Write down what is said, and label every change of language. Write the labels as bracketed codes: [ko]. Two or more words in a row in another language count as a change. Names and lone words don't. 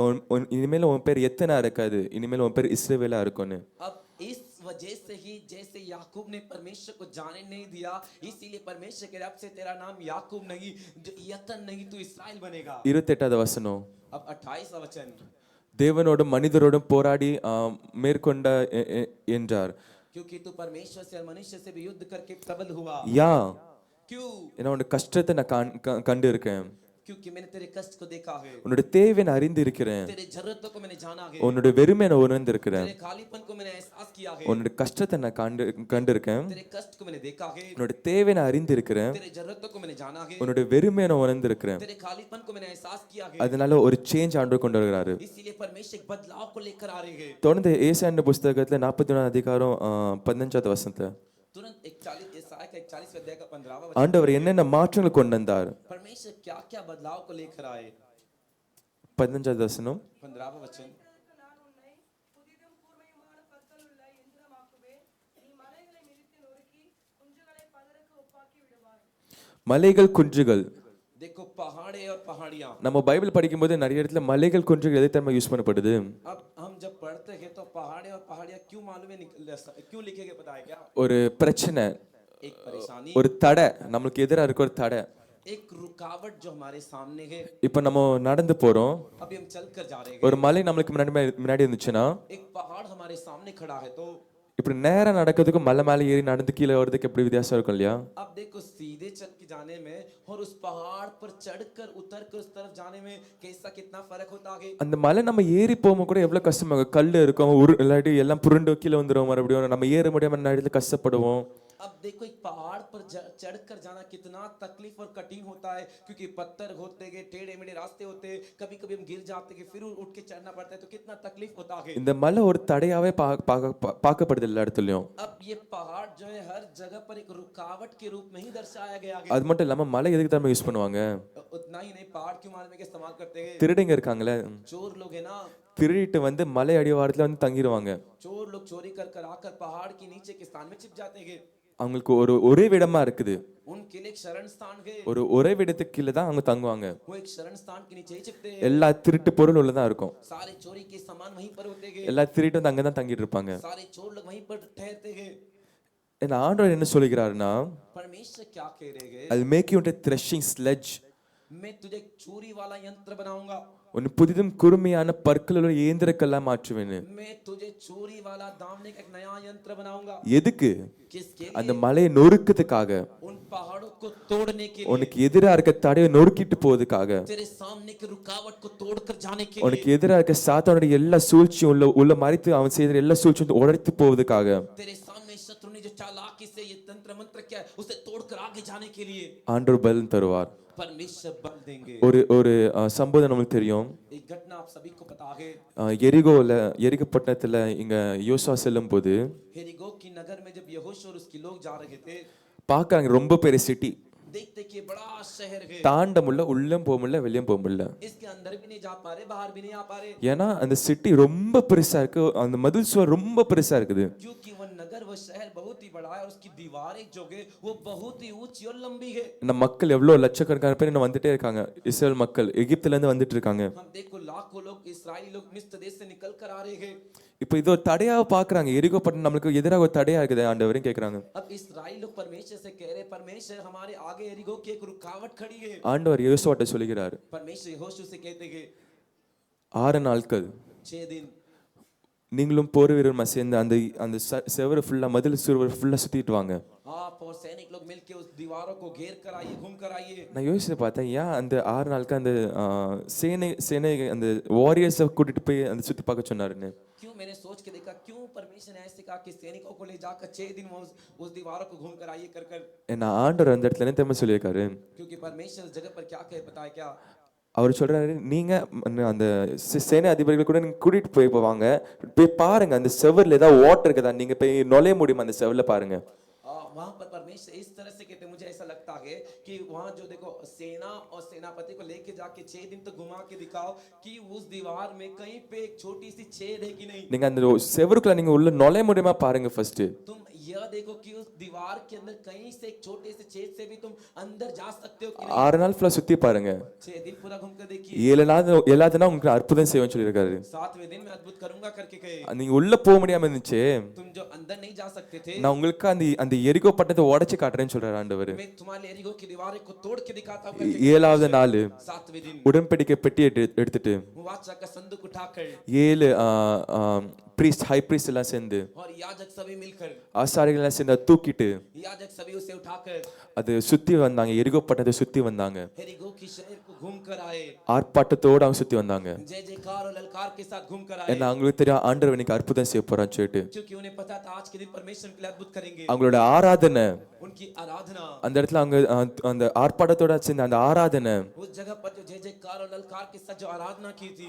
[ta] இனிமேல் உன் பேர் எத்தனா இருக்காது, இனிமேல் உன் பேர் இஸ்ரவேலா இருக்கும்னு. [hi] अब इस वजह से ही जैसे याकूब ने परमेश्वर को जाने नहीं दिया, इसीलिए परमेश्वर के रब से तेरा नाम याकूब नहीं, यतन नहीं, तू इस्राएल बनेगा। [ta] 28வது வசனம். [hi] अब 28वां वचन। [ta] தேவனோடும் மனிதரோடும் போராடி மேற்கொண்ட என்றார். [hi] क्योंकि तू परमेश्वर से और मनुष्य से भी युद्ध करके प्रबल हुआ। யா, क्यों? [ta] ஏன்னா உன்னோட கஷ்டத்தை நான் கண்டு இருக்கேன். [hi] क्योंकि मैंने तेरे कष्ट को देखा है। [ta] உன்னோட தேவை நான் அறிந்து இருக்கிறேன். [hi] तेरे जरूरतों को मैंने जाना है। [ta] உன்னோட வெறுமையை நான் உணர்ந்து இருக்கிறேன். [hi] तेरे खालीपन को मैंने एहसास किया है। [ta] உன்னோட கஷ்டத்தை நான் கண்டு இருக்கேன். [hi] तेरे कष्ट को मैंने देखा है। [ta] உன்னோட தேவை நான் அறிந்து இருக்கிறேன். [hi] तेरे जरूरतों को मैंने जाना है। [ta] உன்னோட வெறுமையை நான் உணர்ந்து இருக்கிறேன். [hi] तेरे खालीपन को मैंने एहसास किया है। [ta] அதனால ஒரு சேஞ்ச் ஆண்டவர் கொண்டு வருகிறாரு. [hi] इसीलिए परमेश्वर एक बदलाव को लेकर आ रहे हैं। [ta] தொடர்ந்து ஏசாயா புத்தகத்துல 41 அதிகாரம் 15வது வசனத்துல [hi] तुरंत 41 ईसाया का 41वें अध्याय का 15वां वचन। [ta] ஆண்டவர் என்னென்ன மாற்றங்கள் கொண்டு வந்தார்? [hi] परमेश्वर क्या क्या बदलाव को लेकर आए? [ta] 15வது வசனம். [hi] 15वां वचन। [ta] மலைகள் குன்றுகள். [hi] देखो पहाड़े और पहाड़ियां। [ta] நம்ம பைபிள் படிக்கும்போது நிறைய இடத்துல மலைகள் குன்றுகள் எதை தெரியுமா யூஸ் பண்ணப்படுது? [hi] अब हम जब पढ़ते हैं तो पहाड़े और पहाड़ियां क्यों मालूम है क्यों लिखे गए पता है क्या? [ta] ஒரு பிரச்சனை, [hi] एक परेशानी, [ta] ஒரு தடை, நம்மளுக்கு எதிரா இருக்க ஒரு தடை. [hi] एक रुकावट जो हमारे सामने है। [ta] இப்போ நம்ம நடந்து போறோம், [hi] अभी हम चलकर जा रहे हैं। [ta] ஒரு மலை நம்மளுக்கு முன்னாடி இருந்துச்சுன்னா [hi] एक पहाड़ हमारे सामने खड़ा है तो [ta] இப்படி நேரா நடக்கிறதுக்கும் மலை மேலே ஏறி நடந்து கீழே வர்றதுக்கு எப்படி வித்தியாசம் இருக்கும் இல்லையா? [hi] अब देखो सीधे चल के जाने में और उस पहाड़ पर चढ़कर उतरकर उस तरफ जाने में कैसा कितना फर्क होता है। [ta] அந்த மலை நம்ம ஏறி போகும்போது கூட எவ்வளவு கஷ்டமாகும். கல் இருக்கும், இல்லாட்டி எல்லாம் புருண்டு கீழே வந்துடும், மறுபடியும் நம்ம ஏற முடியாம இடத்துல கஷ்டப்படுவோம். [hi] अब देखो एक पहाड़ पर चढ़कर जाना कितना तकलीफ और कठिन होता है, क्योंकि पत्थर होते हैं, टेढ़े मेढ़े रास्ते होते हैं, कभी कभी हम गिर जाते हैं, फिर उठ के चढ़ना पड़ता है, तो कितना तकलीफ होता है। [ta] இந்த மலை ஒரு தடையாவே பார்க்கப்படுது எல்லா இடத்துலயும். [hi] अब ये पहाड़ जो है हर जगह पर एक रुकावट के रूप में ही दर्शाया गया है। [ta] அது மட்டும் இல்லாம மலை எதுக்கு தான் யூஸ் பண்ணுவாங்க? [hi] उतना ही नहीं, पहाड़ क्यों मारने के इस्तेमाल करते हैं? [ta] திருடங்க இருக்காங்களே, [hi] चोर लोग है ना, [ta] திருடிட்டு வந்து மலை அடிவாரத்துல வந்து தங்கிடுவாங்க. [hi] चोर लोग चोरी कर आकर पहाड़ के नीचे के स्थान में छिप जाते हैं। [ta] அவங்களுக்கு ஒரே இடமா இருக்குது, [hi] उनके लिए एक शरण स्थान है। [ta] ஒரே இடத்துக்கு கீழே தான் அவங்க தங்குவாங்க. [hi] वो एक शरण स्थान के नीचे ही छिपते हैं। [ta] எல்லா திருட்டு பொருள் உள்ளதான் இருக்கும், [hi] सारे चोरी के सामान वहीं पर होते हैं। [ta] எல்லா திருட்டு வந்து அங்கதான் தங்கிட்டு இருப்பாங்க. [hi] सारे चोर लोग वहीं पर ठहरते हैं। [ta] என்ன ஆண்டவர் என்ன சொல்லுகிறாருன்னா, [hi] परमेश्वर क्या कह रहे हैं? [en] I'll make you into a threshing sledge. [hi] मैं तुझे एक चूरी वाला यंत्र बनाऊंगा। [ta] உன்னை புதிதும் குறுமையான பற்கள் உள்ள இயந்திரக்கெல்லாம் மாற்றுவேன். [hi] मैं तुझे चूरी वाला दामने का एक नया यंत्र बनाऊंगा। [ta] எதுக்கு? [hi] किसके लिए? [ta] அந்த மலையை நொறுக்கிறதுக்காக, [hi] उन पहाड़ों को तोड़ने के लिए, [ta] உனக்கு எதிரா இருக்க தடையை நொறுக்கிட்டு போவதுக்காக, [hi] तेरे सामने की रुकावट को तोड़कर जाने के [ta] உனக்கு [hi] लिए, [ta] எதிரா இருக்க சாத்தானுடைய எல்லா சூழ்ச்சியும் உள்ள மறைத்து அவன் செய்த எல்லா சூழ்ச்சியும் உடைத்து போவதுக்காக, [hi] तेरे सामने शत्रु ने जो चालाकी से ये तंत्र मंत्र किया है, उसे तोड़कर आगे जाने के लिए [ta] ஆண்டவர் பலன் தருவார். [hi] परमेश्वर बल देंगे। [ta] ஒரு சம்பவம் நமக்கு தெரியும். [hi] एक घटना आप सभी को पता है। [ta] எரிகோ பட்டணத்துல இங்க யோசுவா செல்லும் போது [hi] यरीहो की नगर में जब यहोशू और उसके लोग जा रहे थे, [ta] பாக்குறாங்க ரொம்ப பெரிய சிட்டி, [hi] देखते कि बड़ा शहर है, [ta] தாண்ட முடியல, உள்ளம் போக முடியல, வெளியும் போக முடியல. [hi] इसके अंदर भी नहीं जा पा रहे, बाहर भी नहीं आ पा रहे, [ta] ஏன்னா அந்த சிட்டி ரொம்ப பெருசா இருக்கு, அந்த மதில் சுவர் ரொம்ப பெருசா இருக்குது. [hi] क्योंकि वो नगर वो शहर बहुत ही बड़ा है और उसकी दीवारें जो है वो बहुत ही ऊंची और लंबी है। [ta] இந்த மக்கள் எவ்வளவு லட்சக்கணக்கான பேர் இன்னும் வந்துட்டே இருக்காங்க. இஸ்ரேல் மக்கள் எகிப்துல இருந்து வந்துட்டு இருக்காங்க. [hi] हम देखो लाखों लोग इस्राएली लोग मिस्र देश से निकल कर आ रहे हैं। [ta] இப்போ இது ஒரு தடையா பாக்குறாங்க. எரிகோ பட்டணம் நம்மளுக்கு எதிராக ஒரு தடையா இருக்குது ஆண்டவரையும் கேக்குறாங்க. [hi] अब इस्राएली लोग परमेश्वर से कह रहे, परमेश्वर हमारे आगे यरीहो की एक रुकावट खड़ी है। [ta] ஆண்டவர் யோசுவாட்ட சொல்லுகிறார், [hi] परमेश्वर यहोशू से कहते हैं [ta] 6 நாட்கள் [hi] 6 दिन [ta] நீங்களும் போர் வீரருமா சேர்ந்து அந்த செவரு ஃபுல்லா மதில் சுவர் ஃபுல்லா சுத்திட்டு வாங்க. [hi] आप और सैनिक लोग मिलके उस दीवारों को घेर कर आइए, घूम कर आइए। [ta] நான் யோசிச்சு பார்த்தேன், ஏன் அந்த 6 நாளுக்கு அந்த சேனை அந்த வாரியர்ஸை கூட்டிட்டு போய் அந்த சுத்தி பார்க்க சொன்னாருன்னு. [hi] क्यों? मैंने सोच के देखा क्यों परमेश्वर ने ऐसे कहा कि सैनिकों को ले जाकर 6 दिन उस दीवारों को घूम कर आइए कर। [ta] என்ன ஆண்டவர் அந்த இடத்துல என்ன தெரியுமா சொல்லியிருக்காரு? [hi] क्योंकि परमेश्वर उस जगह पर क्या कहे पता है क्या? [ta] அவர் சொல்றாரு, நீங்க அந்த சேனை அதிபர்கள் கூட நீங்க கூட்டிட்டு போவாங்க, போய் பாருங்க அந்த செவர்ல ஏதாவது ஓட்டை இருக்குதா, நீங்க போய் நுழைய முடியுமா அந்த செவர்ல பாருங்க. [hi] वहां पर परमेश्वर इस तरह से कहते, मुझे ऐसा लगता है कि वहां जो देखो सेना और सेनापति को लेके जाके 6 दिन तक घुमा के दिखाओ कि उस दीवार में कहीं पे एक छोटी सी छेद है कि नहीं. [ta] நீங்க அந்த செவருக்குள்ள நீங்க உள்ள நுழைய முடியுமா பாருங்க ஃபர்ஸ்ட். [hi] तुम यह देखो कि उस दीवार के अंदर कहीं से एक छोटे से छेद से भी तुम अंदर जा सकते हो कि नहीं. [ta] 6 நாள் ஃபுல்லா சுத்தி பாருங்க. [hi] 6 दिन पूरा घूम कर देखिए. [ta] 7 நாள் எல்லாத்துனா உங்களுக்கு அற்புதம் செய்வேன்னு சொல்லியிருக்காரு. [hi] 7वें दिन में अद्भुत करूंगा करके कहे. [ta] நீங்க உள்ள போக முடியாம இருந்துச்சு, [hi] तुम जो अंदर नहीं जा सकते थे, [ta] நான் உங்களுக்கு அந்த அந்த எரிகோ பட்டத்தை உடைச்சு காட்டுறேன்னு சொல்றாரு ஆண்டவர். [hi] मैं तुम्हारे एरिगो की दीवारों को तोड़ के दिखाता हूं. [ta] 7வது நாள் [hi] 7वें दिन [ta] உடன்படிக்கை பெட்டி எடுத்துட்டு [hi] वाचा का संदूक उठाकर [ta] 7 [en] priest high priest [ta] எல்லாம் சேர்ந்து [hi] और याजक सभी मिलकर, [ta] ஆசாரிகள் எல்லாம் சேர்ந்து தூக்கிட்டு [hi] याजक सभी उसे उठाकर [ta] அது சுத்தி வந்தாங்க, எரிகோ பட்டத்தை சுத்தி வந்தாங்க, [hi] एरिगो की शहर को घूम कर आए. [ta] ஆர்ப்பாட்டத்தோட அவங்க சுத்தி வந்தாங்க. [hi] जय जयकार और ललकार के साथ घूम कर आए, [ta] ஏன்னா அவங்களுக்கு தெரியும் ஆண்டவர் இன்னைக்கு அற்புதம் செய்ய போறான்னு சொல்லிட்டு. [hi] क्योंकि उन्हें पता था आज के दिन परमेश्वर के लिए अद्भुत करेंगे. [ta] அவங்களோட ஆராதனை [hi] उनकी आराधना, [ta] அந்த இடத்துல அவங்க அந்த ஆர்ப்பாட்டத்தோட சேர்ந்த அந்த ஆராதனை [hi] उस जगह पर जो जय जयकार और ललकार के साथ जो आराधना की थी,